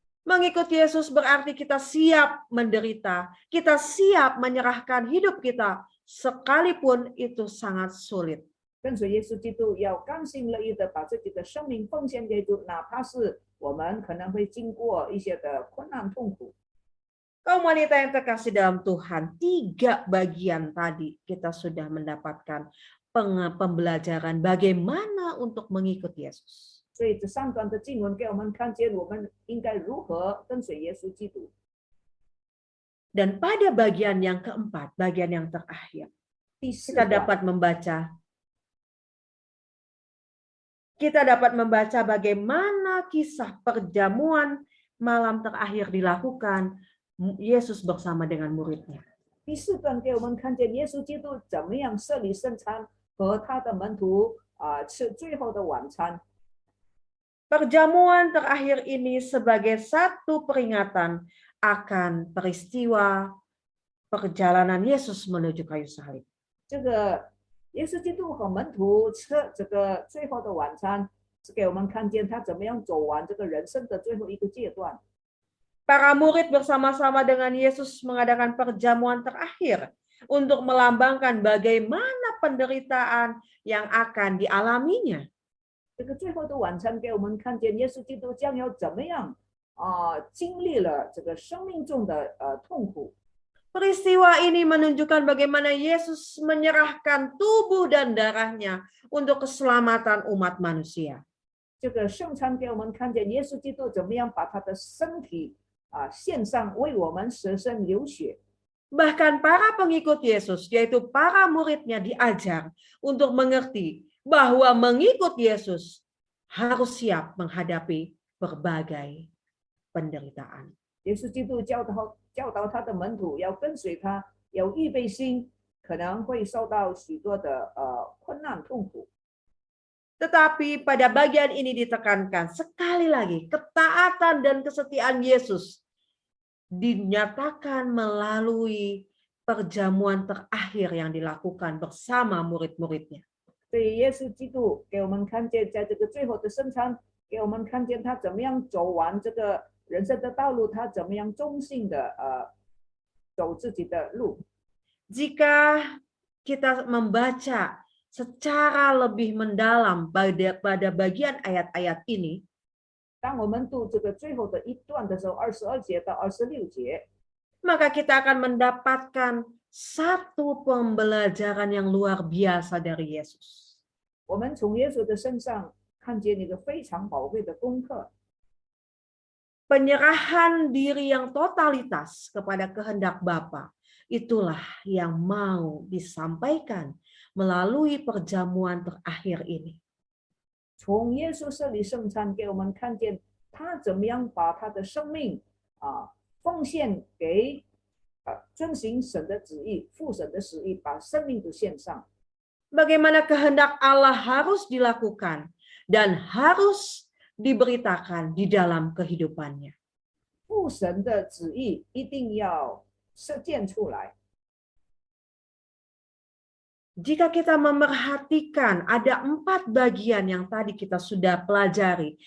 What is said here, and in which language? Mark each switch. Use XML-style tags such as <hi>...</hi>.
<id>Mengikut Yesus berarti kita siap menderita, kita siap menyerahkan hidup kita sekalipun itu sangat sulit.</id> <zh>跟随耶稣基督，要甘心乐意的把自己的生命奉献给主，哪怕是我们可能会经过一些的困难痛苦。</zh> <id>Kaum wanita yang terkasih dalam Tuhan, 3 bagian tadi kita sudah mendapatkan pembelajaran bagaimana untuk mengikut Yesus.</id> <zh>所以这3段的经文给我们看见，我们应该如何跟随耶稣基督。</zh> <id>Dan pada bagian yang keempat, bagian yang terakhir,</id> <zh>第4</zh> <id>kita</id> <zh>段，</zh> <id>dapat membaca bagaimana kisah perjamuan malam terakhir dilakukan Yesus bersama dengan muridnya.</id> <zh>第4段给我们看见耶稣基督怎么样设立圣餐，和他的门徒吃最后的晚餐。</zh> <id>Perjamuan terakhir ini sebagai satu peringatan akan peristiwa perjalanan Yesus menuju kayu salib.</id> <zh>这个耶稣基督和门徒吃这个最后的晚餐，是给我们看见他怎么样走完这个人生的最后一个阶段。</zh> <id>Para murid bersama-sama dengan Yesus mengadakan perjamuan terakhir untuk melambangkan bagaimana penderitaan yang akan dialaminya.</id> <zh>这个最后的晚餐给我们看见耶稣基督将要怎么样经历了这个生命中的痛苦。</zh> <id>Peristiwa ini menunjukkan bagaimana Yesus menyerahkan tubuh dan darahnya untuk keselamatan umat manusia.</id> <zh>这个圣餐给我们看见耶稣基督怎么样把他的身体献上，为我们舍身流血。</zh> <id>Bahkan para pengikut Yesus, yaitu para muridnya, diajar untuk mengerti bahwa mengikut Yesus harus siap menghadapi berbagai penderitaan.</id> <zh>耶稣基督教导他的门徒要跟随他，要预备心，可能会受到许多的困难痛苦。</zh> <id>Tetapi pada bagian ini ditekankan sekali lagi, ketaatan dan kesetiaan Yesus dinyatakan melalui perjamuan terakhir yang dilakukan bersama murid-muridnya.</id> <zh>所以耶稣基督给我们看见，在这个最后的圣餐，给我们看见他怎么样走完这个人生的道路，他怎么样忠心的走自己的路。</zh> <id>Jika kita membaca secara lebih mendalam pada bagian ayat-ayat ini,</id> <zh>当我们读这个最后的一段的时候，22节到26节，</zh> <id>maka kita akan mendapatkan satu pembelajaran yang luar biasa dari Yesus.</id> <zh>我们从耶稣的身上看见一个非常宝贵的功课。</zh> <id>Penyerahan diri yang totalitas kepada kehendak Bapa, itulah yang mau disampaikan melalui perjamuan terakhir ini.</id> <zh>从耶稣设立圣餐，给我们看见他怎么样把他的生命奉献给遵行神的旨意、父神的旨意，把生命都献上。</zh> <id>Bagaimana kehendak Allah harus dilakukan dan harus diberitakan di dalam kehidupannya.</id> <zh>父神的旨意一定要实践出来。</zh> <id>Jika kita memerhatikan ada 4 bagian yang tadi kita sudah pelajari.</id>